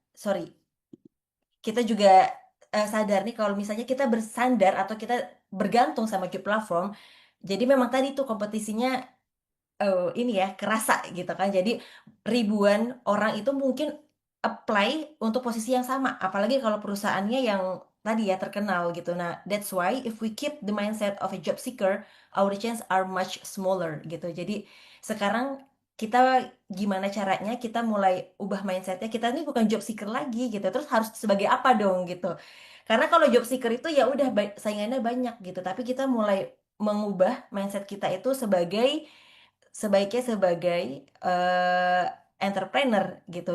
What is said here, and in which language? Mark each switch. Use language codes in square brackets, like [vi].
[id] Sorry, kita juga sadar nih kalau misalnya kita bersandar atau kita bergantung sama job platform, jadi memang tadi tuh kompetisinya ini ya kerasa gitu kan. Jadi ribuan orang itu mungkin apply untuk posisi yang sama, apalagi kalau perusahaannya yang tadi ya terkenal gitu. [en] Nah, that's why if we keep the mindset of a job seeker, our chance are much smaller [id] gitu. Jadi sekarang kita gimana caranya kita mulai ubah mindsetnya, kita ini bukan job seeker lagi gitu. Terus harus sebagai apa dong gitu. Karena kalau job seeker itu ya udah saingannya banyak gitu, tapi kita mulai mengubah mindset kita itu sebaiknya sebagai eh, entrepreneur gitu.